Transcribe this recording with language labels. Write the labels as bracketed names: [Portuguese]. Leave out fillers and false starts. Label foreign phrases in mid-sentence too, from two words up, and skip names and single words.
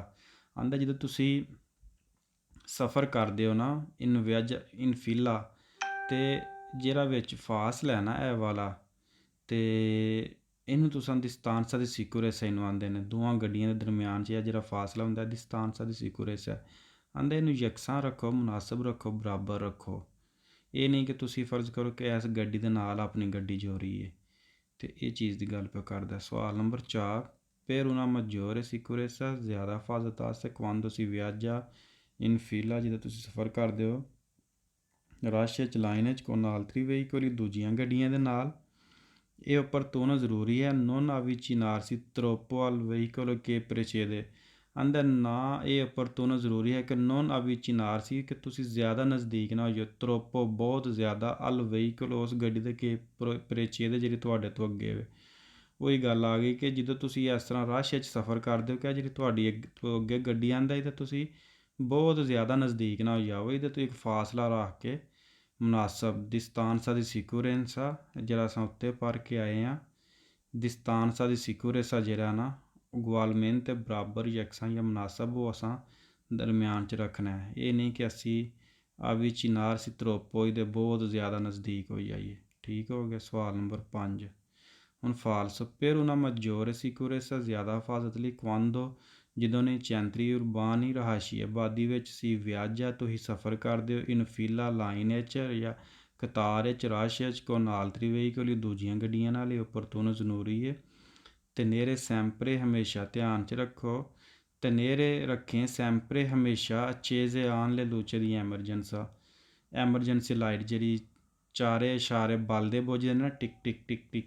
[Punjabi] ਆਂਦਾ ਜਦੋਂ ਤੁਸੀਂ ਸਫ਼ਰ ਕਰਦੇ ਹੋ ਨਾ [Italian] in viaggia in fila, [Punjabi] ਅਤੇ ਜਿਹੜਾ ਵਿੱਚ ਫਾਸਲਾ ਹੈ ਨਾ ਇਹ ਵਾਲਾ, ਅਤੇ ਇਹਨੂੰ ਤੁਸਾਂ [Italian] distanza di sicurezza [Punjabi] ਇਹਨੂੰ ਆਂਦੇ ਨੇ। ਦੋਵਾਂ ਗੱਡੀਆਂ ਦੇ ਦਰਮਿਆਨ 'ਚ ਇਹ ਜਿਹੜਾ ਫਾਸਲਾ ਹੁੰਦਾ [Italian] distanza di sicurezza. [Punjabi] ਆਂਦਾ ਇਹਨੂੰ ਯਕਸਾਂ ਰੱਖੋ, ਮੁਨਾਸਬ ਰੱਖੋ, ਬਰਾਬਰ ਰੱਖੋ। ਇਹ ਨਹੀਂ ਕਿ ਤੁਸੀਂ ਫਰਜ਼ ਕਰੋ ਕਿ ਇਸ ਗੱਡੀ ਦੇ ਨਾਲ ਆਪਣੀ ਗੱਡੀ ਜੋੜੀ ਹੈ, ਅਤੇ ਇਹ ਚੀਜ਼ ਦੀ ਗੱਲ ਪਿਆ ਕਰਦਾ। ਸਵਾਲ ਨੰਬਰ 4, [Italian] per una maggiore sicurezza [Punjabi] ਜ਼ਿਆਦਾ ਹਿਫਾਜ਼ਤ ਵਾਸਤੇ [Italian] quando si viaggia in fila [Punjabi] ਜਦੋਂ ਤੁਸੀਂ ਸਫ਼ਰ ਕਰਦੇ ਹੋ ਰਸ਼ 'ਚ ਲਾਈਨ 'ਚ [Italian] con altri veicoli [Punjabi] ਦੂਜੀਆਂ ਗੱਡੀਆਂ ਦੇ ਨਾਲ, ਇਹ opportuno ਜ਼ਰੂਰੀ ਹੈ [Italian] non avvicinarsi troppo al veicolo che precede। [Punjabi] ਅੰਦਰ ਨਾ ਇਹ opportuno ਜ਼ਰੂਰੀ ਹੈ ਕਿ [Italian] non avvicinarsi [Punjabi] ਕਿ ਤੁਸੀਂ ਜ਼ਿਆਦਾ ਨਜ਼ਦੀਕ ਨਾ ਹੋ ਜਾਓ, troppo ਬਹੁਤ ਜ਼ਿਆਦਾ, [Italian] al veicolo [Punjabi] ਉਸ ਗੱਡੀ ਦੇ ਕਿ precede ਜਿਹੜੀ ਤੁਹਾਡੇ ਤੋਂ ਅੱਗੇ ਹੋਵੇ। ਉਹੀ ਗੱਲ ਆ ਗਈ ਕਿ ਜਦੋਂ ਤੁਸੀਂ ਇਸ ਤਰ੍ਹਾਂ ਰਸ਼ 'ਚ ਸਫ਼ਰ ਕਰਦੇ ਹੋ ਕਿ ਜਿਹੜੀ ਤੁਹਾਡੀ ਅੱਗੇ ਗੱਡੀ ਆਉਂਦਾ ਤਾਂ ਤੁਸੀਂ ਬਹੁਤ ਜ਼ਿਆਦਾ ਨਜ਼ਦੀਕ ਨਾ ਹੋ ਜਾਓ, ਇਹਦੇ ਤੋਂ ਇੱਕ ਫਾਸਲਾ ਰੱਖ ਕੇ ਮੁਨਾਸਬ [Italian] distanza di sicurezza [Punjabi] ਜਿਹੜਾ ਅਸੀਂ ਉੱਤੇ ਪੜ੍ਹ ਕੇ ਆਏ ਹਾਂ, [Italian] distanza di sicurezza [Punjabi] ਜਿਹੜਾ ਨਾ ਉਗੁਆਲਮੈਂਤੇ ਬਰਾਬਰ ਯਕਸਾਂ ਜਾਂ ਮੁਨਾਸਬ ਉਹ ਅਸਾਂ ਦਰਮਿਆਨ 'ਚ ਰੱਖਣਾ ਹੈ। ਇਹ ਨਹੀਂ ਕਿ ਅਸੀਂ [Italian] avvicinarsi troppo [Punjabi] ਇਹਦੇ ਬਹੁਤ ਜ਼ਿਆਦਾ ਨਜ਼ਦੀਕ ਹੋ ਜਾਈਏ। ਠੀਕ ਹੋ ਗਿਆ। ਸਵਾਲ ਨੰਬਰ 5, ਹੁਣ ਫਾਲਸ [Italian] per una maggiore sicurezza [Punjabi] ਜ਼ਿਆਦਾ ਹਿਫਾਜ਼ਤ ਲਈ quando ਜਦੋਂ ਨੇ [Italian] centri urbani [Punjabi] ਰਹਾਇਸ਼ੀ ਆਬਾਦੀ ਵਿੱਚ [Italian] si viaggia [Punjabi] ਤੁਸੀਂ ਸਫ਼ਰ ਕਰਦੇ ਹੋ [Italian] in fila [Punjabi] ਲਾਈਨ 'ਚ ਜਾਂ ਕਤਾਰ 'ਚ ਰਸ਼ 'ਚ [Italian] con altri veicoli [Punjabi] ਦੂਜੀਆਂ ਗੱਡੀਆਂ ਨਾਲ ਇਹ opportuno ਜ਼ਰੂਰੀ ਹੈ। [Italian] tenere sempre [Punjabi] ਹਮੇਸ਼ਾ ਧਿਆਨ 'ਚ ਰੱਖੋ, ਤਨੇਰੇ ਰੱਖੇ ਸੈਂਪਰੇ ਹਮੇਸ਼ਾ ਚੇਜ਼ੇ ਆਨ [Italian] le luci [Punjabi] ਦੀ [English] emergency light [Punjabi] ਜਿਹੜੀ ਚਾਰੇ ਇਸ਼ਾਰੇ ਬਲਦੇ ਬੁੱਝਦੇ ਨੇ ਨਾ, ਟਿਕ ਟਿਕ ਟਿਕ ਟਿਕ।